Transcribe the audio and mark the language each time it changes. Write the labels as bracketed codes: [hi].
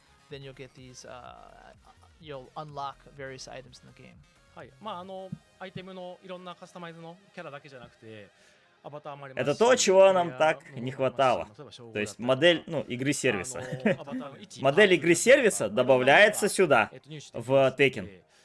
[en] Then you'll get these, you'll unlock various items in the game. [ja] はい、アイテムのいろんなカスタマイズのキャラだけじゃなくて、アバターもあります。 [ru] Это то, чего нам так не хватало. То есть модель, игры сервиса. Модель игры сервиса добавляется сюда, в Tekken.